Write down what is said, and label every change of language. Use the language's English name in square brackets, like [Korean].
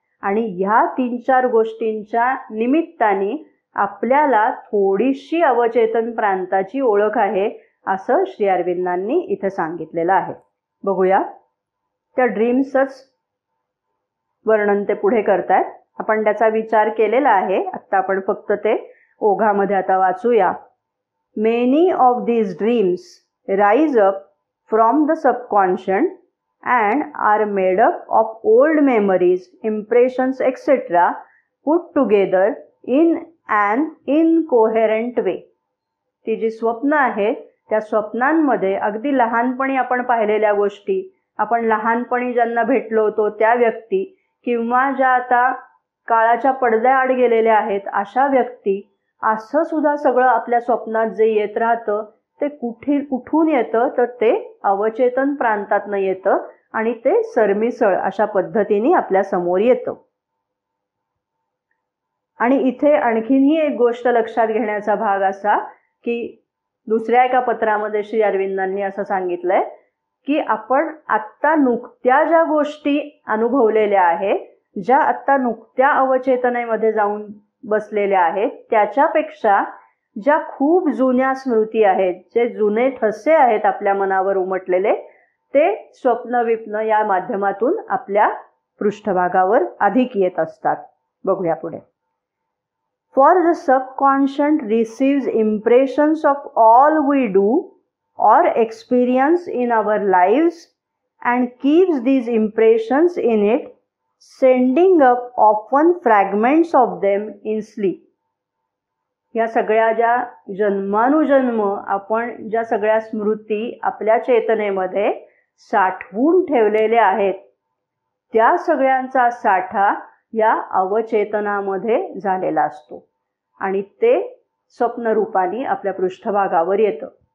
[Marathi] आणि ह्या 3-4 गोष्टींच्या निमित्ताने आपल्याला थोडीशी अवचेतन प्रांताची ओळख आहे, असं श्री अरविंदांनी इथे सांगितलेलं आहे. बघूया, त्या ड्रीम्सच वर्णन ते पुढे करतायत. आपण त्याचा विचार केलेला आहे, आता आपण फक्त ते ओघामध्ये आता वाचूया. [English] Many of these dreams rise up from the subconscious and are made up of old memories, impressions, etc. put together in an incoherent way. [Marathi] ती जी स्वप्न आहे त्या स्वप्नांमध्ये अगदी लहानपणी आपण पाहिलेल्या गोष्टी, आपण लहानपणी ज्यांना भेटलो होतो त्या व्यक्ती, किंवा ज्या आता काळाच्या पडद्याआड गेलेल्या आहेत अशा व्यक्ती, असं सुद्धा सगळं आपल्या स्वप्नात जे येत राहतं ते कुठून येतं, तर ते अवचेतन प्रांतातनं येतं आणि ते सरमिसळ अशा पद्धतीने आपल्या समोर येतं. आणि इथे आणखीनही एक गोष्ट लक्षात घेण्याचा भाग असा की दुसऱ्या एका पत्रामध्ये श्री अरविंदांनी असं सांगितलंय की आपण आत्ता नुकत्या ज्या गोष्टी अनुभवलेल्या आहेत, ज्या आत्ता नुकत्या अवचेतनेमध्ये जाऊन बसलेल्या आहेत, त्याच्यापेक्षा ज्या खूप जुन्या स्मृती आहेत, जे जुने ठसे आहेत आपल्या मनावर उमटलेले, ते स्वप्न विप्न या माध्यमातून आपल्या पृष्ठभागावर अधिक येत असतात. बघूया पुढे. [English] For the subconscious receives impressions of all we do or experience in our lives and keeps these impressions in it, sending up often fragments of them in sleep. [Marathi] या सगळ्या ज्या जन्मानुजन्म आपण ज्या सगळ्या स्मृती आपल्या चेतनेमध्ये साठवून ठेवलेल्या आहेत, त्या सगळ्यांचा साठा या अवचेतनामध्ये झालेला असतो आणि ते स्वप्नरूपाने आपल्या पृष्ठभागावर येतं.